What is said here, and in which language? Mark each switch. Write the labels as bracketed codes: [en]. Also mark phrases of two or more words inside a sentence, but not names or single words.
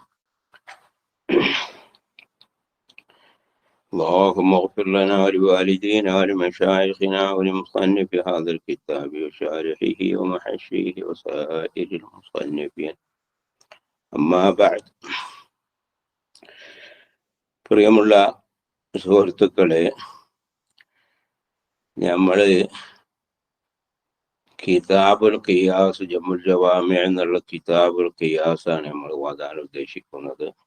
[ar] اللهم اغفر لنا ولوالدينا ولمشايخنا ولمصنف هذا الكتاب وشارحه ومحشيه وسائر المصنفين. أما بعد. [ml] പ്രിയമുള്ള സുഹൃത്തുക്കളെ, നമ്മള് കിതാബുൽ ഖിയാസ് ജമുൽ ജവാമി എന്നുള്ള കിതാബുൽ ഖിയാസാണ് നമ്മൾ ഓതാൻ ഉദ്ദേശിക്കുന്നത്.